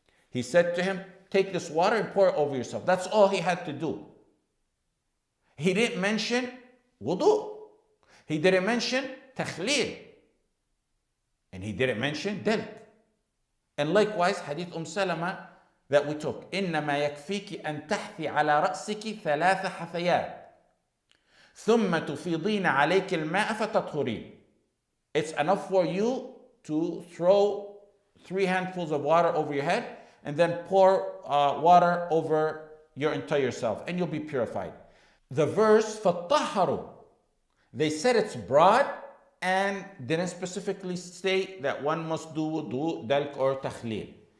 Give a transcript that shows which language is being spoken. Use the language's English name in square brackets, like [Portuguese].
[English] He said to him, take this water and pour it over yourself. That's all he had to do. He didn't mention wudu. He didn't mention takhleel. And he didn't mention dalk. And likewise, hadith Salama that we took. [Arabic] إنما يكفيك أن تحثي على رأسك 3 حثيات ثم تفيضين عليك الماء فتطهرين. [English] It's enough for you to throw 3 handfuls of water over your head and then pour water over your entire self, and you'll be purified. The verse فَطَّهَّرُوا, they said it's broad and didn't specifically state that one must do wudu, dalk, or takhleel.